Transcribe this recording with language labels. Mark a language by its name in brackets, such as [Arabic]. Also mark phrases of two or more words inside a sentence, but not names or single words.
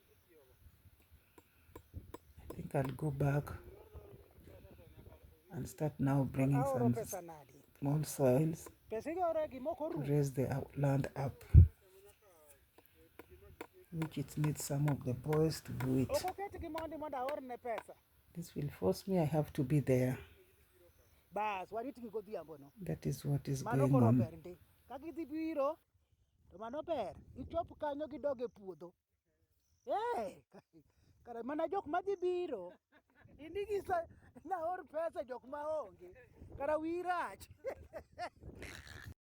[English] I think I'll go back and start now bringing some small soils to raise the land up, which it needs some of the boys to do it. This will force me, I have to be there. That is what is going on. [Luo (Kenya and Tanzania)] Kara mana jok madhi biro indigi na or pesa jok maonge kara wirach